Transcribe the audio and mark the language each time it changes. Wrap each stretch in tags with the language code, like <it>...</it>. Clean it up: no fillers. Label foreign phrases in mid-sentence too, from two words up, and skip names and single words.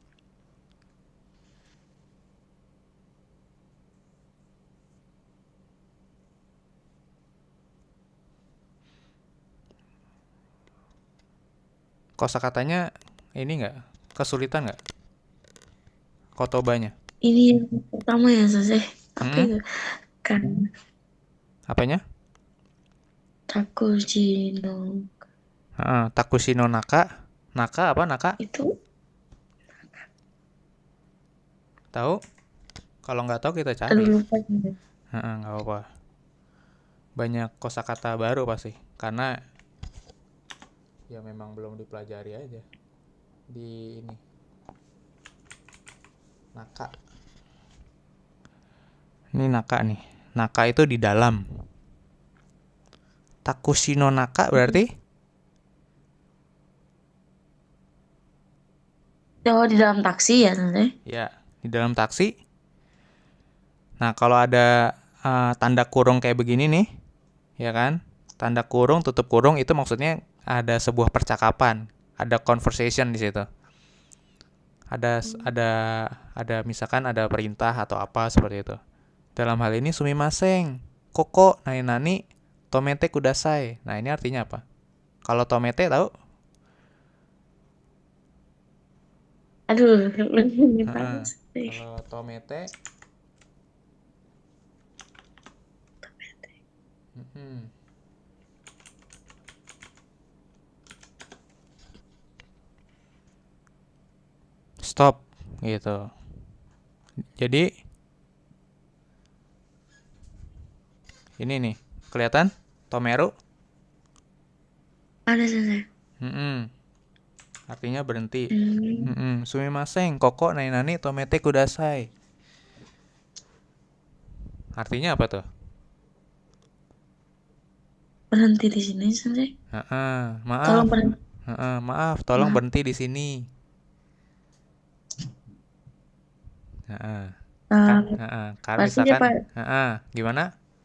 <id>Kosakatanya ini nggak kesulitan nggak? Kotobanya? Ini yang pertama ya Sensei. Apa itu? Kan Apanya?</id> <ja>Takujino Takushi no Naka. Naka apa Naka?</ja> <id>itu Tahu? Kalau nggak tahu kita cari. aduh lupa. Nggak apa-apa. Banyak kosakata baru pasti. Karena ya memang belum dipelajari aja. Di ini. Naka. Ini Naka nih. Naka itu di dalam.</id> <ja>Takushi no Naka</ja> <id>berarti? Oh, di dalam taksi ya Sensei? Ya, di dalam taksi. Nah, kalau ada tanda kurung kayak begini nih, ya kan? Tanda kurung, tutup kurung itu maksudnya ada sebuah percakapan, ada conversation di situ. Ada misalkan ada perintah atau apa seperti itu. Dalam hal ini sumimasen,</id> <ja>koko nani tomete kudasai.</ja> <id>Nah, ini artinya apa? Kalau tomete tahu? Aduh, lupa. Kalau tomete stop gitu. Jadi ini nih, kelihatan tomeru? Ada Sensei. Artinya berhenti.</id> <ja>Sumimasen, koko nani tomete kudasai.</ja> <id>Artinya apa tuh? Berhenti di sini Sensei. Maaf. Tolong berhenti. Maaf, tolong berhenti di sini. Karena misalkan, gimana?</id>